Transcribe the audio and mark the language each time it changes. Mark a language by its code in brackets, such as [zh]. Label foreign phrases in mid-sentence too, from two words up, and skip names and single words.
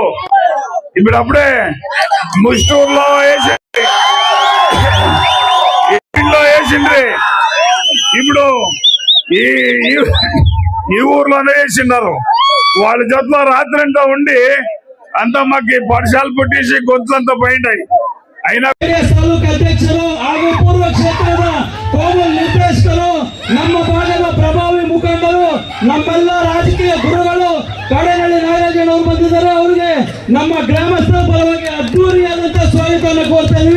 [te] ఇప్పుడప్పుడే ముస్టూరులో వేసిండ్రి, ఇప్పుడు ఈ ఊర్లోనే వేసిన్నారు. వాళ్ళ జతలో రాత్రి అంతా ఉండి అంతా మాకు పడిశాలు పుట్టేసి గొంతులంతా పోయింటాయి. అయినా [kn] ತಾಲೂಕು ಅಧ್ಯಕ್ಷರು ಹಾಗೂ ಪೂರ್ವ ಕ್ಷೇತ್ರದ ಕೋಮಲ್ ನಿರ್ದೇಶಕರು, ನಮ್ಮ ಭಾಗದ ಪ್ರಭಾವಿ ಮುಖಂಡರು, ನಮ್ಮೆಲ್ಲ ರಾಜಕೀಯ ಗುರುಗಳು ಕಾಡೇನಹಳ್ಳಿ ನಾಗರಾಜಣ್ಣ ಅವರು ಬಂದಿದ್ದಾರೆ. ಅವರಿಗೆ ನಮ್ಮ ಗ್ರಾಮಸ್ಥರ ಪರವಾಗಿ ಅದ್ದೂರಿಯಾದಂತಹ ಸ್ವಾಗತವನ್ನು ಕೋರ್ತಾ ಇದ್ವಿ.